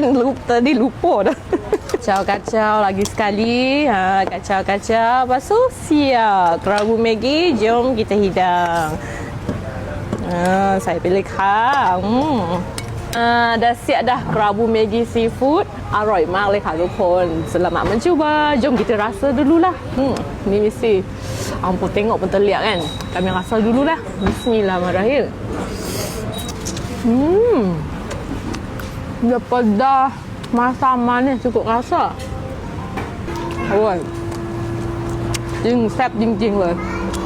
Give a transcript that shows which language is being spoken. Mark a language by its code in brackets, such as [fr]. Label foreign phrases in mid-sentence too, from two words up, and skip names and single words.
[ms] Tadi lupa dah. Kacau lagi sekali. Kacau. Lepas tu siap. Kerabu Maggi, jom kita hidang. Saya pilih dah siap dah kerabu Maggi seafood. [th] อร่อยมากเลยค่ะทุกคน [ms] Selamat mencuba. Jom kita rasa dululah. Ni mesti ampun tengok pun terlihat kan. Kami rasa dululah. Bismillahirrahmanirrahim. Dia pedas, masam manis cukup rasa. Oi. [th] Jing แซ่บจริงๆเลย